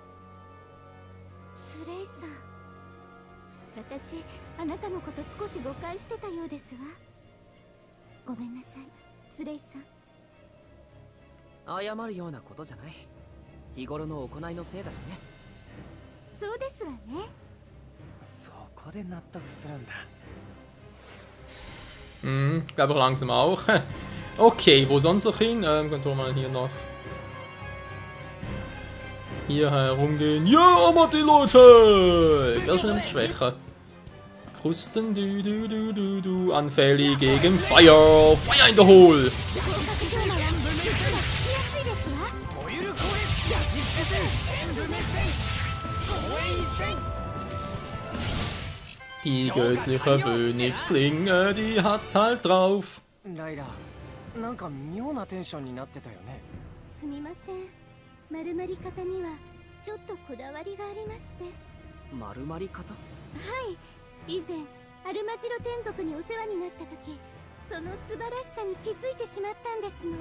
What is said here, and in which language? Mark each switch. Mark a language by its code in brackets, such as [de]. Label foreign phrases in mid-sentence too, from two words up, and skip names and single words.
[ja] スレイさん、私あなたのこと少し誤解してたようですわ。ごめんなさい、スレイさん。謝るようなことじゃない。日頃の行いのせいだしね。そうですわね。そこで納得するんだ。 [de] Glaube langsam auch. Okay, wo sonst noch hin? Können wir mal hier noch hier herumgehen. Ja, aber die Leute! Wer ist schon immer schwächer? Krusten, du. Anfällig gegen Feuer. Feuer in der Hole! Die göttliche Phönixklinge, die hat's halt drauf. [ja] ライラ、なんか妙なテンションになってたよね。すみません。丸まり方にはちょっとこだわりがありまして。丸まり方？はい。以前アルマジロ天族にお世話になった時、その素晴らしさに気づいてしまったんですの。